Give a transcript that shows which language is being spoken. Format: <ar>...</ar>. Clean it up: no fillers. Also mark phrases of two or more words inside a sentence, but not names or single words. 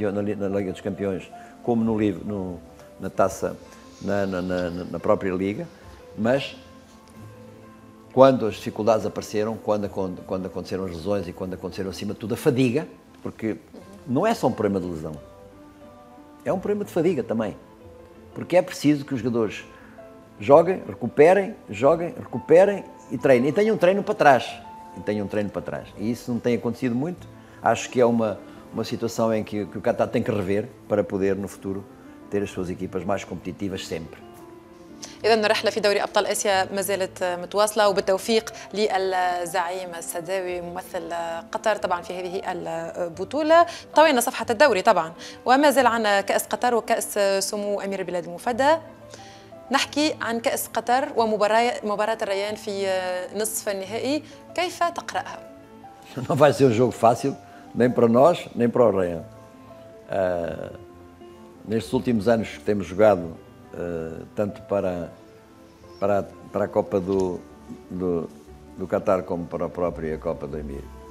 <pt>na Liga dos Campeões, como na taça, na própria Liga, mas quando as dificuldades apareceram, quando aconteceram as lesões e quando aconteceram, acima de tudo, a fadiga, porque não é só um problema de lesão, é um problema de fadiga também, porque é preciso que os jogadores joguem, recuperem e treinem, e tenham um treino para trás, e isso não tem acontecido muito. Acho que é uma situação em que o Qatar tem que rever para poder, no futuro, ter as suas equipas mais competitivas sempre.</pt> <ar>إذا الرحلة في دوري أبطال آسيا ما زالت متواصلة، وبالتوفيق للزعيم السداوي ممثل قطر طبعا في هذه البطولة. طوينا صفحة الدوري طبعا، وما زال عنا كأس قطر وكأس سمو أمير البلاد المفدى. نحكي عن كأس قطر ومباراة الريان في نصف النهائي، كيف تقرأها؟</ar> <pt>Não vai ser um jogo fácil, nem para nós, nem para o Rayão. Nestes últimos anos que temos jogado, tanto para a Copa do Qatar como para a própria Copa do Emir,</pt>